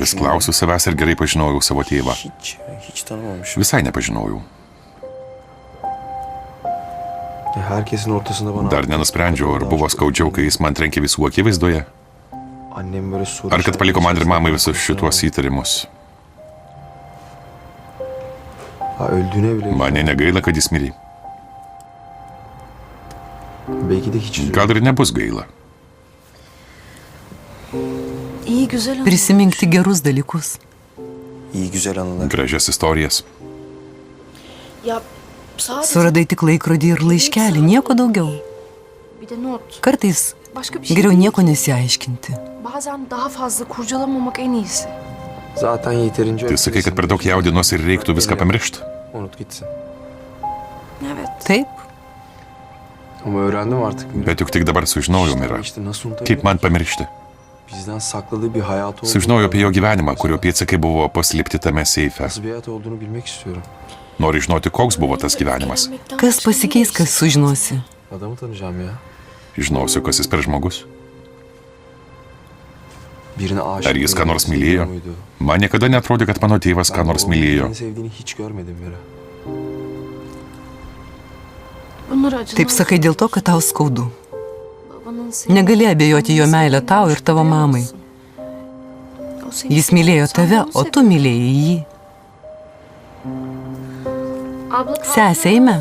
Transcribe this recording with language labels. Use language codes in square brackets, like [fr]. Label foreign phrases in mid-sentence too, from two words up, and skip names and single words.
[lt] Vis klausiu savęs ir gerai pažinojau savo tėvą. [tr] Hiç tanımamışım. [lt] Visai nepažinojau. [tr] Herkesin ortasında bana... [lt] Dar nenusprendžiau, ar buvo skaudžiau, kai jis man trenkė visų akivaizdoje, [tr] Annem böyle soru... [lt] ar kad paliko man ir mamai visus šituos įtarimus. [tr] Ha, öldüğüne bile... [lt] Mane negaila, kad jis mirė. [tr] Belki de hiç... [lt] Gal ir nebus gaila. Prisimink tik gerus dalykus. [tr] İyi güzel anılar. [lt] Gražias istorijas. Suradai tik laikrodį ir laiškelį, nieko daugiau. Kartais geriau nieko nesiaiškinti. [tr] Zaten yeterince... [lt] Tai sakai, kad per daug jaudinuosi ir reiktų viską pamiršti. [tr] Unut gitsin. [lt] Taip, [tr] Ama öğrendim artık. [lt] Bet juk tik dabar sužinojau, Mira. [tr] İşte nasıl unutabilirim? [lt] Kaip man pamiršti? [tr] Bizden sakladığı bir hayatı olduğunu... [lt] Sužinojau apie jo gyvenimą, kurio pėdsakai buvo paslėpti tame seife. [tr] Nasıl bir hayat olduğunu bilmek istiyorum. [lt] Nori žinoti, koks buvo tas gyvenimas. kas pasikeis, kas sužinosi. [tr] Adamı tanıyacağım ya. [lt] Žinosiu, kas jis per žmogus. [tr] Birine aşık [lt] Ar jis ką [tr] mıydı, [lt] nors [tr] seviyor [lt] mylėjo? [tr] muydu? [lt] Man niekada netrodė, kad mano tėvas ką nors [tr] Ben [lt] mylėjo. [tr] birini sevdiğini hiç görmedim Vera. [lt] Taip sakai dėl to, kad tau skaudu. Negali abejoti jo meilę tau ir tavo mamai. Jis mylėjo tave, o tu mylėjai jį. Sesė, eime.